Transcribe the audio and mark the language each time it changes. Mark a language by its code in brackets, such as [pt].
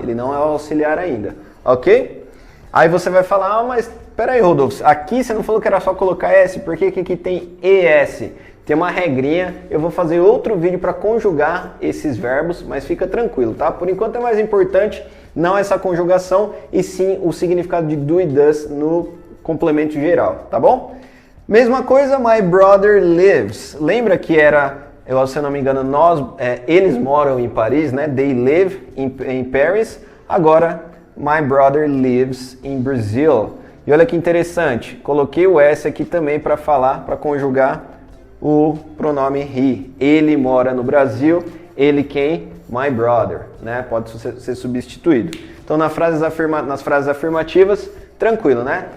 [pt] Ele não é o auxiliar ainda, ok? Aí você vai falar, mas peraí, Rodolfo, aqui você não falou que era só colocar S, por que aqui tem ES? Tem uma regrinha, eu vou fazer outro vídeo para conjugar esses verbos, mas fica tranquilo, tá? Por enquanto é mais importante não essa conjugação, e sim o significado de do e does no complemento geral, tá bom? Mesma coisa, [en] my brother lives. [pt] Lembra que era, se eu não me engano, eles moram em Paris, né? [en] They live in Paris. [pt] Agora, [en] my brother lives in Brazil. [pt] E olha que interessante, coloquei o S aqui também para falar, para conjugar o pronome he. Ele mora no Brasil, ele quem? My brother, né? Pode ser substituído. Então nas frases afirmativas, tranquilo, né?